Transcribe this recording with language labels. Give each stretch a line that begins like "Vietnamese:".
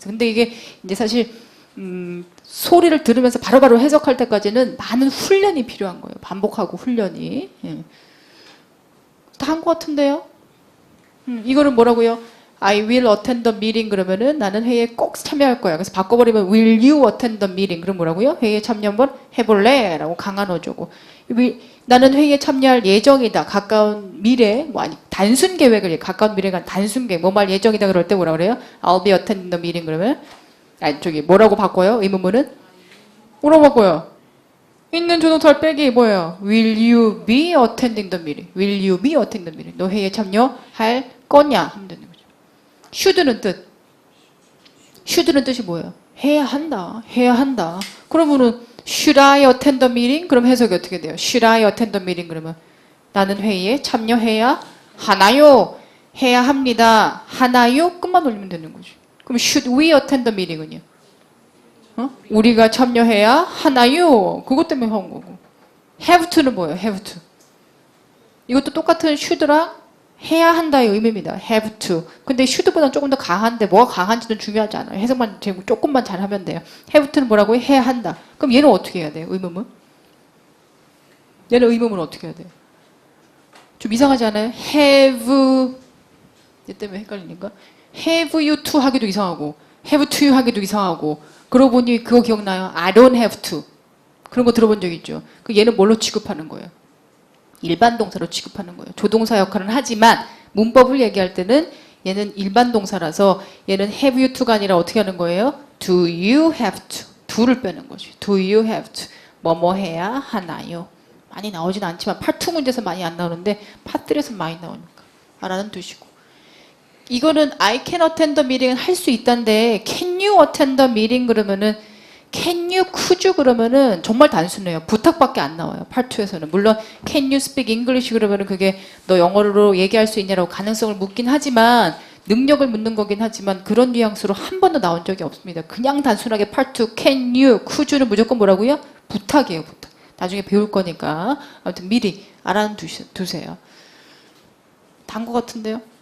Korean: 근데 이게 이제 사실 소리를 들으면서 바로바로 해석할 때까지는 많은 훈련이 필요한 거예요. 반복하고 훈련이. 예. 다 한 것 같은데요? 이거는 뭐라고요?
English: I will attend the meeting
Korean: 그러면은 나는 회의에 꼭 참여할 거야. 그래서 바꿔버리면
English: will you attend the meeting
Korean: 그럼 뭐라고요? 회의에 참여 한번 해볼래? 라고 강한 어조고 나는 회의에 참여할 예정이다. 가까운 미래 뭐 아니 단순 계획을 가까운 미래가 단순 계획 뭐 말 예정이다 그럴 때 뭐라 그래요?
English: I'll be attending the meeting
Korean: 그러면 아니 저기 뭐라고 바꿔요? 의문문은? 뭐라고 바꿔요? 있는 조동사를 빼기 뭐예요?
English: Will you be attending the meeting? Will you be attending the meeting?
Korean: 너 회의에 참여할 거냐? 하면 되는 거죠. should는 뜻. should는 뜻이 뭐예요? 해야 한다. 해야 한다. 그러면은
English: should I attend the meeting?
Korean: 그럼 해석이 어떻게 돼요?
English: Should I attend the meeting?
Korean: 그러면 나는 회의에 참여해야 하나요? 해야 합니다. 하나요? 끝만 올리면 되는 거죠.
English: 그럼 should we attend the meeting은요?
Korean: 우리가 참여해야 하나요? 그것 때문에 한 거고. have to는 뭐예요?
English: have to.
Korean: 이것도 똑같은 should랑 해야 한다의 의미입니다.
English: have to.
Korean: 근데 should보다는 조금 더 강한데 뭐가 강한지는 중요하지 않아요. 해석만 조금만 잘하면 돼요. have to는 뭐라고요? 해야 한다. 그럼 얘는 어떻게 해야 돼요? 의문문? 얘는 의문문 어떻게 해야 돼요? 좀 이상하지 않아요? have 얘 때문에 헷갈리니까 have you to 하기도 이상하고 have to you 하기도 이상하고 그러고 보니 그거 기억나요?
English: I don't have to. 그런 거 들어본 적 있죠?
Korean: 그 얘는 뭘로 취급하는 거예요? 일반 동사로 취급하는 거예요. 조동사 역할은 하지만 문법을 얘기할 때는 얘는 일반 동사라서 얘는 have you to가 아니라 어떻게 하는 거예요?
English: Do you have to.
Korean: do를 빼는 거죠.
English: Do you have to.
Korean: 뭐뭐 해야 하나요? 많이 나오진 않지만 파트 문제에서 많이 안 나오는데 파트에서 많이 나오니까 알아는 두시고. 이거는
English: I can attend the meeting
Korean: 은 할 수 있다는데
English: can you attend the meeting
Korean: 그러면은 can you, could you 그러면은 정말 단순해요. 부탁밖에 안 나와요. 파트에서는. 물론
English: can you speak English
Korean: 그러면은 그게 너 영어로 얘기할 수 있냐라고 가능성을 묻긴 하지만 능력을 묻는 거긴 하지만 그런 뉘앙스로 한 번도 나온 적이 없습니다. 그냥 단순하게 part 2 can you, could you는 무조건 뭐라고요? 부탁이에요. 부탁. 나중에 배울 거니까 아무튼 미리 알아두세요. 단 것 같은데요?